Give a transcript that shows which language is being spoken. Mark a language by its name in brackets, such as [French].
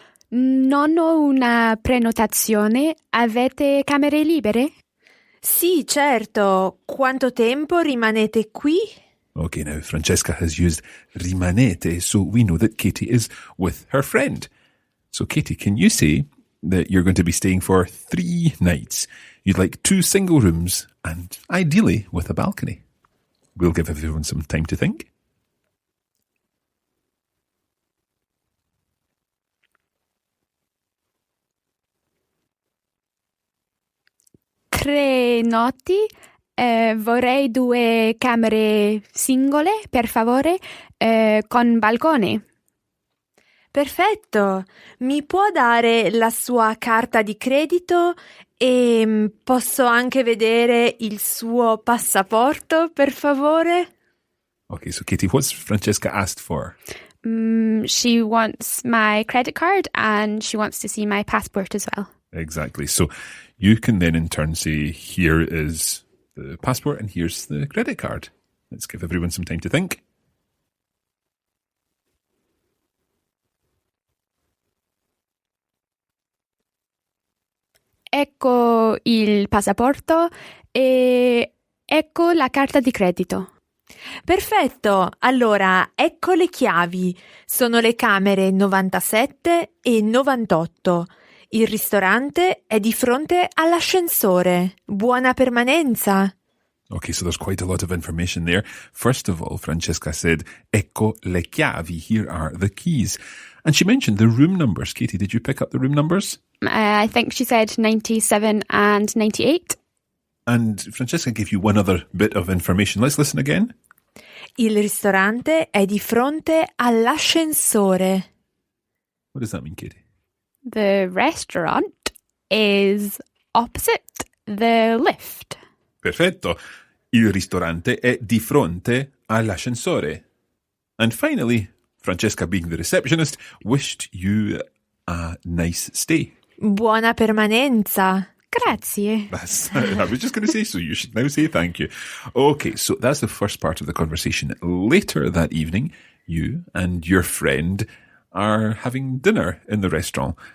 [Italian] Non ho una prenotazione. Avete camere libere? Sì, certo. Quanto tempo rimanete qui? [English] Okay, now Francesca has used rimanete, so we know that Katie is with her friend. So Katie, can you say that you're going to be staying for 3 nights? You'd like 2 single rooms and ideally with a balcony. We'll give everyone some time to think. [Italian] Tre notti. Vorrei 2 camere singole, per favore, con balcone. Perfetto. Mi può dare la sua carta di credito e posso anche vedere il suo passaporto, per favore? [English] Okay, so Katie, what's Francesca asked for? She wants my credit card and she wants to see my passport as well. Exactly. So you can then in turn say, here is the passport and here's the credit card. Let's give everyone some time to think. [Italian] Ecco il passaporto e ecco la carta di credito. Perfetto. Allora, ecco le chiavi. Sono le camere 97 e 98. Il ristorante è di fronte all'ascensore. Buona permanenza. [English] Okay, so there's quite a lot of information there. First of all, Francesca said, [Italian] ecco le chiavi. [English] Here are the keys. And she mentioned the room numbers. Katie, did you pick up the room numbers? I think she said 97 and 98. And Francesca gave you one other bit of information. Let's listen again. [Italian] Il ristorante è di fronte all'ascensore. [English] What does that mean, Katie? The restaurant is opposite the lift. [Italian] Perfetto. Il ristorante è di fronte all'ascensore. [English] And finally, Francesca, being the receptionist, wished you a nice stay. [Italian] Buona permanenza. Grazie. [English] I was just going to say, so you should now say thank you. Okay, so that's the first part of the conversation. Later that evening, you and your friend are having dinner in the restaurant.